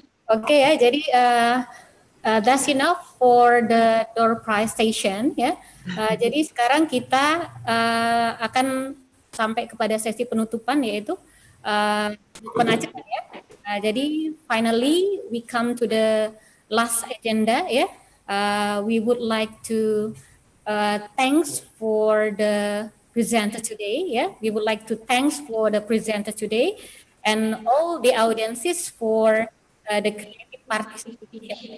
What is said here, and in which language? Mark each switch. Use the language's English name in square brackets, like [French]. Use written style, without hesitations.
[English] Okay ya, jadi that's enough for the door prize session ya. [Indonesian] Jadi sekarang kita akan sampai kepada sesi penutupan yaitu penajaman ya. [English] Jadi finally we come to the last agenda ya. We would like to thanks for the presenter today. Yeah, we would like to thanks for the presenter today and all the audiences for the creative participation.